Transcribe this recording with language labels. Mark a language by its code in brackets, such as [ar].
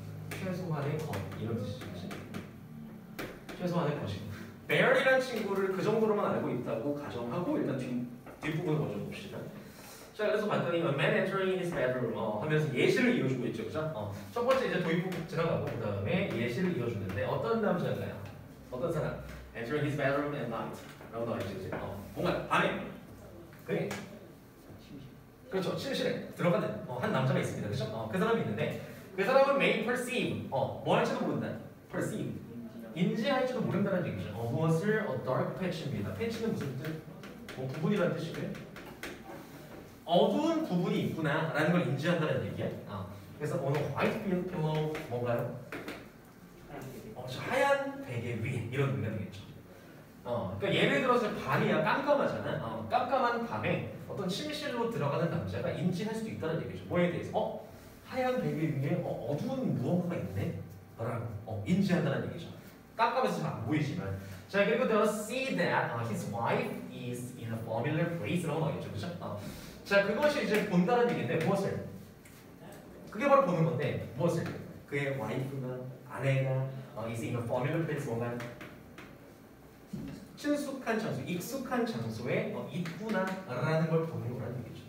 [ko] 최소한의 것 이런 뜻이죠. 최소한의 것이고 bear이라는 친구를 그 정도로만 알고 있다고 가정하고 일단 뒷부분을 먼저 봅시다. 자, 그래서 봤더니 [en] a man entering his bedroom [ko] 하면서 예시를 이어주고 있죠, 그죠? 첫 번째 이제 도입부 지나가고 그 다음에 예시를 이어주는데 어떤 남자가요? 어떤 사람? [en] entering his bedroom at night [ko] 라고 나와 있죠, 그죠? 뭔가 밤에 그래. 그렇죠, 침실에 들어가는 한 남자가 있습니다, 그죠? 그 사람이 있는데 그 사람은 [en] may perceive [ko] 뭐 할지도 모른다. perceive 인지할지도 모른다는 얘기죠. 무엇을 dark patch입니다. patch는 무슨 뜻? 부분이라는 뜻이고요. 어두운 부분이 있구나라는 걸 인지한다는 얘기야. 그래서 오늘 [en] white pillow [ko] 뭔가요? 하얀 베개 위에 이런 의미가 되겠죠. 그러니까 예를 들어서 밤이야 깜깜하잖아. 깜깜한 밤에 어떤 침실로 들어가는 남자가 인지할 수도 있다는 얘기죠. 뭐에 대해서? 하얀 베개 위에 어두운 무언가가 있네? 라고 인지한다는 얘기죠. 깜깜해서 잘 안 보이지만. [en] 자, 그리고 they'll see that his wife is in a familiar place [ko] 라고 나오겠죠. 그죠? 자, 그것이 이제 본다는 얘기인데 무엇을? 그게 바로 보는 건데 무엇을? 그의 와이프가 아내가 [en] is in a familiar place [ko] 뭔가 친숙한 장소, 익숙한 장소에 있구나라는 걸 보는 거라는 얘기죠.